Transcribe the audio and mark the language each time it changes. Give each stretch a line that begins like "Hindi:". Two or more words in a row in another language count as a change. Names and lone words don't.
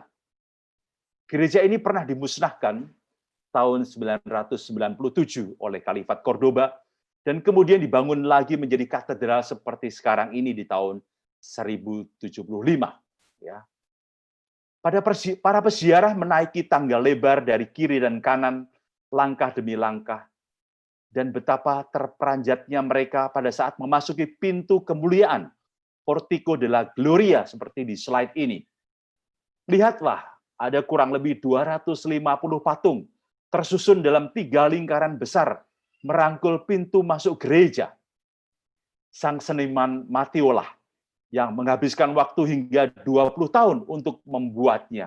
Indonesian: Gereja ini pernah dimusnahkan tahun 997 oleh Khalifat Cordoba dan kemudian dibangun lagi menjadi katedral seperti sekarang ini di tahun 1075. Ya. Para peziarah menaiki tangga lebar dari kiri dan kanan, langkah demi langkah, dan betapa terperanjatnya mereka pada saat memasuki pintu kemuliaan, Portico de la Gloria seperti di slide ini. Lihatlah, ada kurang lebih 250 patung tersusun dalam 3 lingkaran besar merangkul pintu masuk gereja. Sang seniman Matiola yang menghabiskan waktu hingga 20 tahun untuk membuatnya.